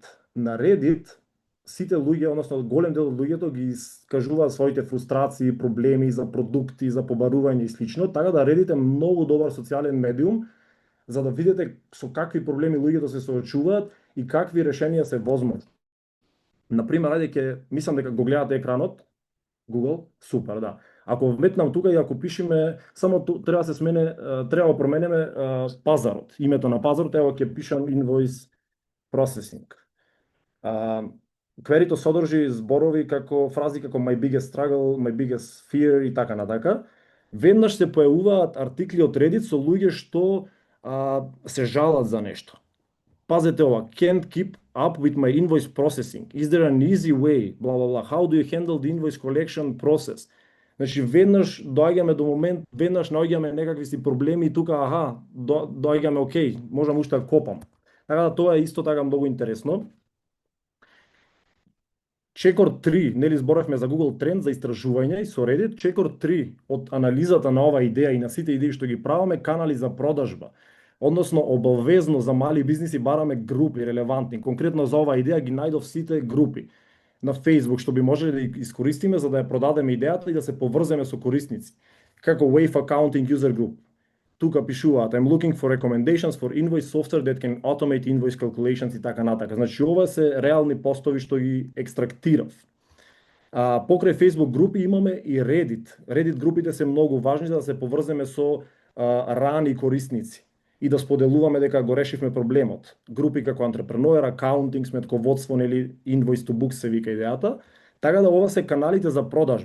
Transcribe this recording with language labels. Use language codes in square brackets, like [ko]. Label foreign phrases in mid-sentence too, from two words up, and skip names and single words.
[mk] На Reddit сите луѓе, односно голем дел од луѓето ги искажуваат своите фрустрации, проблеми за продукти, за побарување и слично, така да Reddit е многу добар социјален медиум за да видите со какви проблеми луѓето се соочуваат и какви решенија се возможни. Например, мислам дека го гледате екранот. Google, супер, да. Ако вметнам тука и ако пишеме, само треба да се смене, треба да променеме пазарот. Името на пазарот, ево ќе пишам [en] invoice processing. [mk] Кверито содржи зборови како фрази како [en] my biggest struggle, my biggest fear [mk] и така натака. Веднаш се појавуваат артикли од Reddit со луѓе што се жалат за нешто. Пазете ова, [en] can't keep up with my invoice processing. Is there an easy way? Blah, blah, blah. How do you handle the invoice collection process? [mk] Значи, веднаш доаѓаме до момент, веднаш наоѓаме некакви си проблеми и тука, доаѓаме, окей, можам уште да копам. Така да тоа е исто така многу интересно. Чекор 3, нели зборавме за Google Trend, за истражување и со Reddit, Чекор 3 од анализата на оваа идеја и на сите идеи што ги правиме, канали за продажба. Односно, обавезно за мали бизниси бараме групи релевантни. Конкретно за оваа идеја ги најдов сите групи на Facebook, што би можеле да ги искористиме за да ја продадеме идејата и да се поврземе со корисници. Како Wave Accounting User Group. Тука пишуваат, I'm looking for recommendations for invoice software that can automate invoice calculations и така натака. Значи, ова се реални постови што ги екстрактирав. Покрај Facebook групи имаме и Reddit. Reddit групите се многу важни за да се поврземе со рани корисници и да споделуваме дека го решивме проблемот. Групи како Entrepreneur, Accounting, сметководство, нели Invoice to Book се вика идејата, така да ова се каналите за продажба.